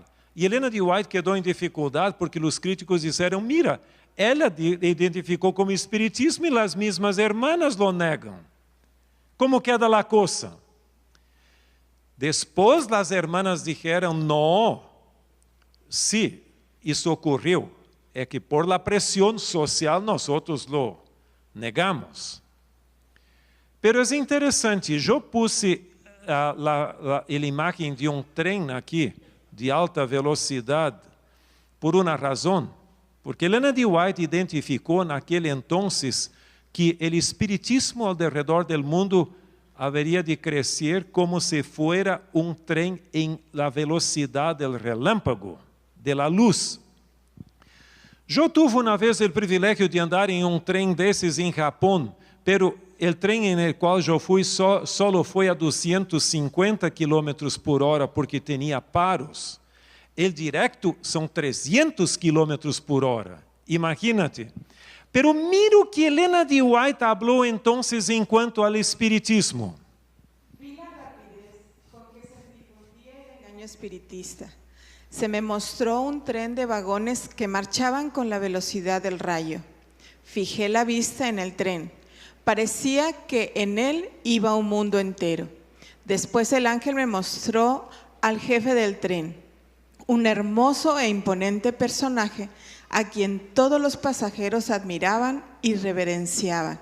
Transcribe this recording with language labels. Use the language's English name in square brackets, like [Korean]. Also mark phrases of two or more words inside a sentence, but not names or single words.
[Portuguese] E Helena de White quedou em dificuldade porque os críticos disseram, mira, ela identificou como espiritismo e as mesmas [Spanish] hermanas lo [Portuguese] negam. Como queda a coisa? Depois as hermanas disseram, não, sim, isso ocorreu, é que [Spanish] por la [Portuguese] pressão social nós outros [Spanish] lo negamos. [Portuguese] Pero é interessante, eu puse a imagem de um trem aqui, de alta velocidade, por uma razão. Porque Helena de White identificou naquele entonces que o espiritismo ao redor do mundo haveria de crescer [Spanish] como se fuera [Portuguese] um trem em la velocidade [Spanish] del relâmpago, de la luz. [Portuguese] Eu tive uma vez o privilégio de andar em um trem desses em Japão, pero o trem em qual eu fui solo foi a 250 km por hora porque tinha paros. O direto são 300 km por hora. [Spanish] Imagínate. Pero mira [Portuguese] o que Elena de White falou então em quanto ao espiritismo. [Spanish] Vi la rapidez con que se difundía el engaño espiritista. Se me mostró un tren de vagones que marchaban con la velocidad del rayo. Fijé la vista en el tren. Parecía que en él iba un mundo entero. Después el ángel me mostró al jefe del tren, un hermoso e imponente personaje a quien todos los pasajeros admiraban y reverenciaban.